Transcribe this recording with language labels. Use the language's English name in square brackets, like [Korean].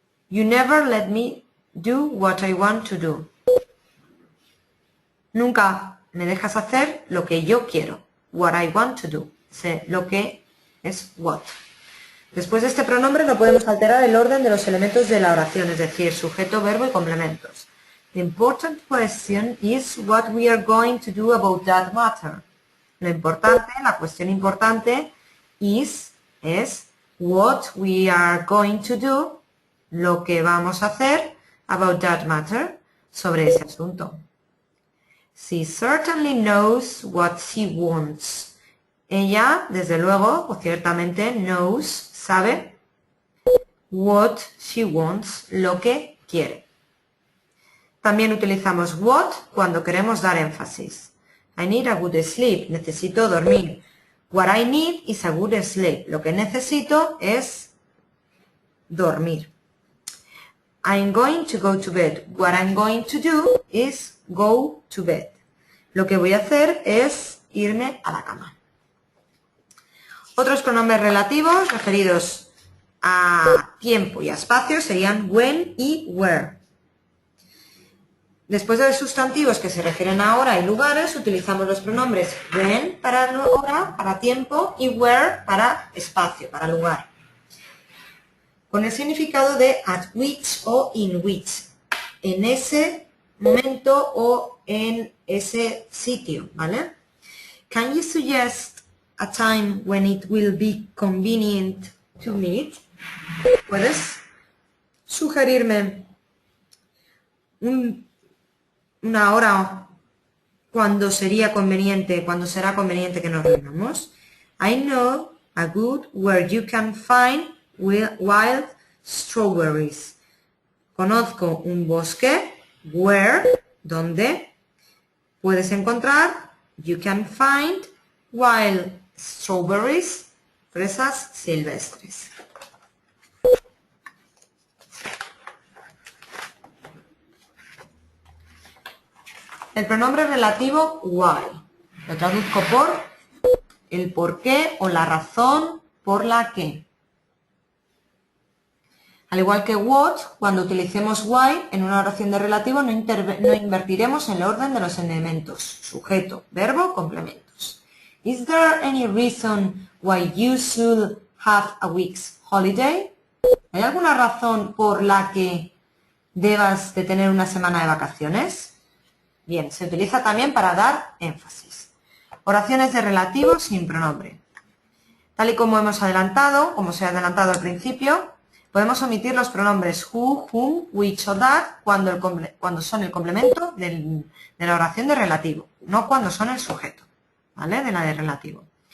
[English] You never let me do what I want to do. [Spanish] Nunca me dejas hacer lo que yo quiero. [English] What I want to do. [Spanish] Lo que es what. Después de este pronombre no podemos alterar el orden de los elementos de la oración, es decir, sujeto, verbo y complementos. [English] The important question is what we are going to do about that matter. [Spanish] Lo importante, la cuestión importante es [English] what we are going to do, [Spanish] lo que vamos a hacer [English] about that matter, [Spanish] sobre ese asunto. [English] She certainly knows what she wants. [Spanish] Ella, desde luego, o ciertamente, knows, sabe, [English] what she wants, [Spanish] lo que quiere. También utilizamos what cuando queremos dar énfasis. [English] I need a good sleep. [Spanish] Necesito dormir. [English] What I need is a good sleep. [Spanish] Lo que necesito es dormir. [English] I'm going to go to bed. What I'm going to do is go to bed. [Spanish] Lo que voy a hacer es irme a la cama. Otros pronombres relativos referidos a tiempo y a espacio serían when y where. Después de los sustantivos que se refieren a hora y lugares, utilizamos los pronombres when para hora, para tiempo, y where para espacio, para lugar. Con el significado de at which o in which, en ese momento o en ese sitio, ¿vale? [English] Can you suggest a time when it will be convenient to meet? [Spanish] ¿Puedes sugerirme una hora cuando será conveniente que nos reunamos? [English] I know a good where you can find wild strawberries. [Spanish] Conozco un bosque where, donde puedes encontrar, [English] you can find wild strawberries, [Spanish] fresas silvestres. El pronombre relativo why. Lo traduzco por el por qué o la razón por la que. Al igual que what, cuando utilicemos why en una oración de relativo no invertiremos el orden de los elementos. Sujeto, verbo, complementos. [English] Is there any reason why you should have a week's holiday? [Spanish] ¿Hay alguna razón por la que debas de tener una semana de vacaciones? Bien, se utiliza también para dar énfasis. Oraciones de relativo sin pronombre. Tal y como hemos adelantado, como se ha adelantado al principio, podemos omitir los pronombres who, whom, which o that cuando son el complemento de la oración de relativo, no cuando son el sujeto, ¿vale? De la de relativo.